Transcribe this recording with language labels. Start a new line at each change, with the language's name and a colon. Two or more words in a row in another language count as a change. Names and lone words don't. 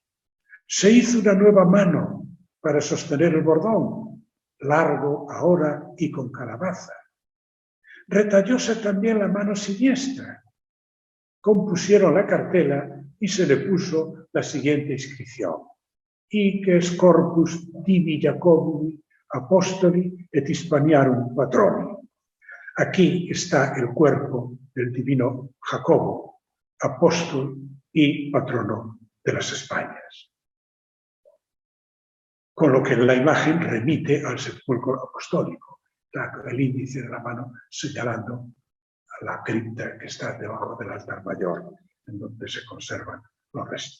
Spanish: Se hizo una nueva mano para sostener el bordón, largo ahora y con calabaza. Retallóse también la mano siniestra. Compusieron la cartela y se le puso la siguiente inscripción:
Latin: Iques corpus divi Jacobui apostoli et Hispaniarum patroni.
Spanish: Aquí está el cuerpo del divino Jacobo, apóstol y patrono de las Españas. Con lo que la imagen remite al sepulcro apostólico, el índice de la mano señalando a la cripta que está debajo del altar mayor, en donde se conservan los restos.